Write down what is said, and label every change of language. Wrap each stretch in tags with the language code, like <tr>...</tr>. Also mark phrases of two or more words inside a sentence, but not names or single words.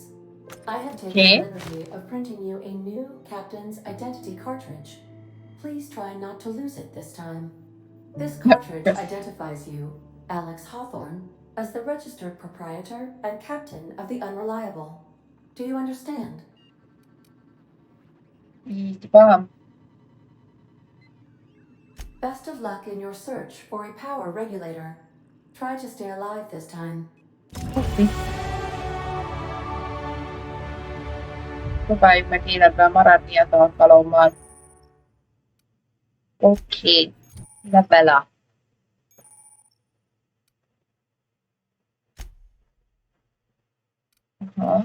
<en>I have taken the liberty of printing you a new captain's identity cartridge. Please try not to lose it this time. This cartridge identifies you, Alex Hawthorne, as the registered proprietor and captain of the Unreliable. Do you understand?</en> <hu>Így van.</hu> <en>Best of luck in your search for a power regulator. Try to stay alive this time.</en> <hu>Oké. Próbáljuk meg életben maradni az alkalommal.</hu> <en>Oké. Level up. Aha.</en>